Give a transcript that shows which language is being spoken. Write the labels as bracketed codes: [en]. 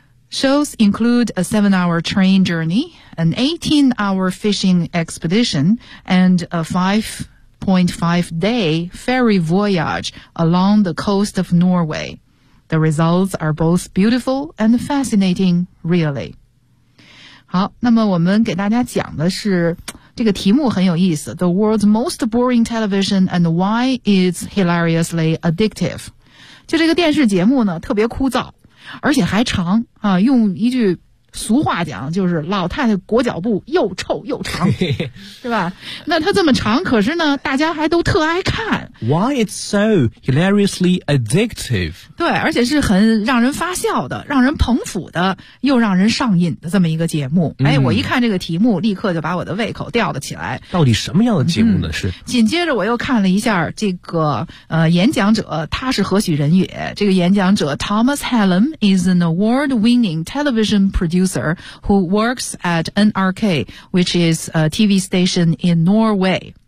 [en] Shows include a 7-hour train journey, an 18-hour fishing expedition, and a 5.5-day ferry voyage along the coast of Norway. The results are both beautiful and fascinating, really. [zh] 好，那么我们给大家讲的是，这个题目很有意思。 [en] The world's most boring television and why it's hilariously addictive. [zh] 就这个电视节目呢，特别枯燥，而且还长啊，用一句俗话讲，就是老太太裹脚布又臭又长，是吧？那它这么长，可是呢，大家还都特爱看。 [en] Why it's so hilariously addictive？ [zh] 对，而且是很让人发笑的、让人捧腹的、又让人上瘾的这么一个节目。哎，我一看这个题目，立刻就把我的胃口吊了起来。到底什么样的节目呢？是。紧接着我又看了一下这个演讲者，他是何许人也？这个演讲者 [en] Thomas Hallam is an award-winning television producer who works at NRK, which is a TV station in Norway.